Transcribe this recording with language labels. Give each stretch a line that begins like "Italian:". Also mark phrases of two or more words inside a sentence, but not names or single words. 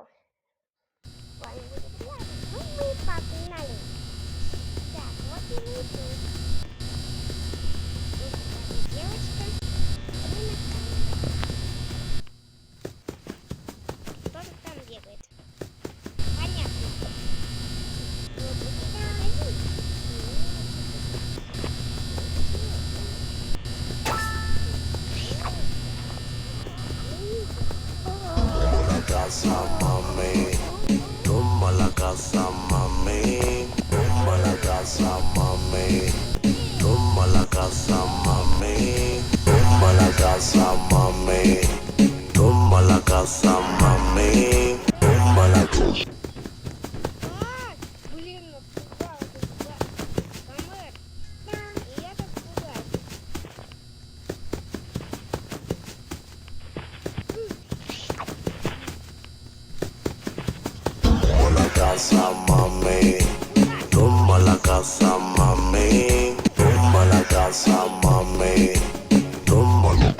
Russian: С вами будет я, ну мы погнали. Так, вот и мы тут. Тут девочка, мы на камеру. Кто же там бегает? Понятно.
Spanish: Casa mami, tumba la casa mami, tumba la casa mami, tumba la casa mami, tumba la casa mami, tumba la casa mami, tumba la casa.
Russian: Блин, напугал ты, Камер. И я так пугаюсь.
Spanish: Casa mami, tumba la casa mami, tumba la casa mami, tumba